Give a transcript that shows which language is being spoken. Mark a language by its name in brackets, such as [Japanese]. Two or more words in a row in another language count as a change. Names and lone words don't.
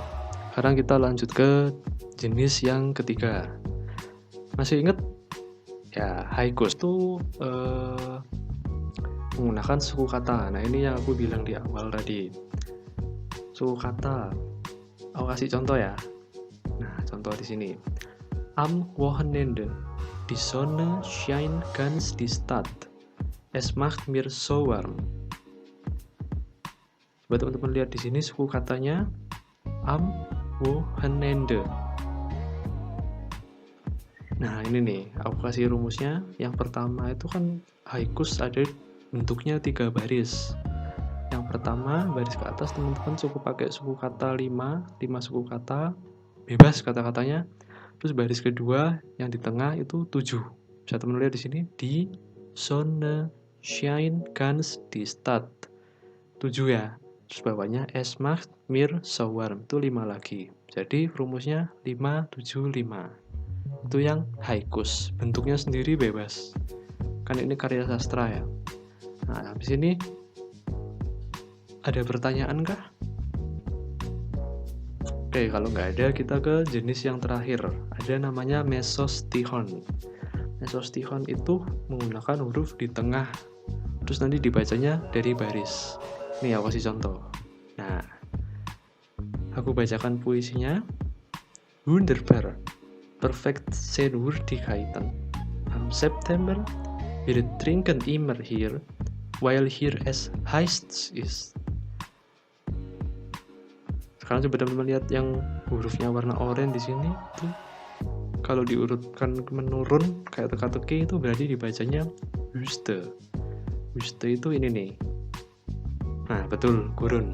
[Indonesian] Sekarang kita lanjut ke jenis yang ketiga. Masih ingat? Ya, haikus itu menggunakan suku kata. Nah, ini yang aku bilang di awal tadi. Suku kata. Aku kasih contoh ya. Nah, contoh di sini. [German] Am Wochenende. Die Sonne scheint ganz die Stadt. Es macht mir so warm. [Indonesian] Coba teman-teman lihat di sini suku katanya [German] am Wochenende. [Indonesian] Nah, ini nih, aku kasih rumusnya. Yang pertama itu kan haikus ada bentuknya 3 baris. Yang pertama, baris ke atas teman-teman cukup pakai suku kata 5 suku kata, bebas kata-katanya. Terus baris kedua yang di tengah itu 7. Bisa teman lihat di sini, di [German] Sonne scheint ganz die Stadt. [Indonesian] 7 ya. Terus bawahnya [German] es macht mir so warm, [Indonesian] itu 5 lagi. Jadi rumusnya 5 7 5. Itu yang haikus, bentuknya sendiri bebas. Kan ini karya sastra ya. Nah, habis ini ada pertanyaan kah? Oke, kalau nggak ada kita ke jenis yang terakhir. Ada namanya mesostihon. Mesostihon itu menggunakan huruf di tengah, terus nanti dibacanya dari baris. Nih aku kasih contoh. Nah, aku bacakan puisinya. [German] Wunderbar, perfekt Sehenswürdigkeiten. Am September, wir trinken immer hier, weil hier es heiß ist. [Indonesian] Sekarang coba teman-teman lihat yang hurufnya warna oranye di sini tuh. Kalau diurutkan menurun kayak teka-teki itu berarti dibacanya Wüste. Wüste itu ini nih. Nah, betul, gurun.